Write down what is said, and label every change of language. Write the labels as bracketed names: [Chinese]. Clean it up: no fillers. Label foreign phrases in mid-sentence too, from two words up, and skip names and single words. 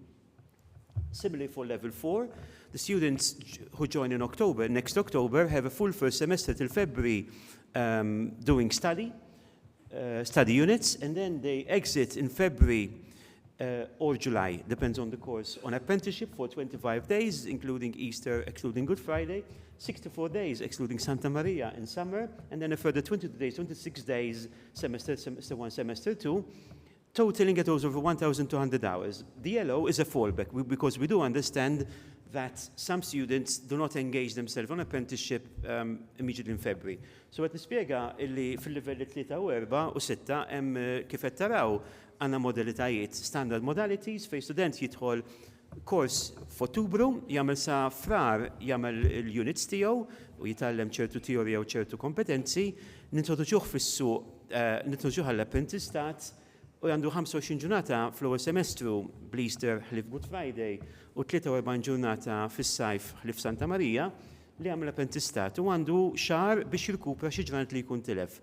[English] Similarly for level 4, the students who join in October, next October, have a full first semester till February doing study units, and then they exit in February or July, depends on the course, on apprenticeship for 25 days, including Easter, excluding Good Friday, 64 days, excluding Santa Maria in summer, and then a further 22 days, 26 days, semester 1, semester 2, totaling at over 1,200 hours. The yellow is a fallback, because we do understand that some students do not engage themselves on apprenticeship immediately in February. [Maltese] So għet nispiega illi fil-livelli 3 u 4 u 6 hemm kif qed taraw għandna modalitajiet, standard modalities fejn student jidħol kors f'Ottubru, jagħmel sa frar jagħmel il-units tiegħu u jitgħallem ċertu teorija u ċertu kompetenzi, nintroduċuh fis-suq, nintroduċuh għall-apprentistat u għandu 25 ġurnata fl-ewwel semestru bl-Easter ħlif Good Friday u 43 ġurnata fis-sajf ħlif Santa Maria li għamel apprentistat u għandu xahar biex jirkupra xi ġranet li jkun tilef.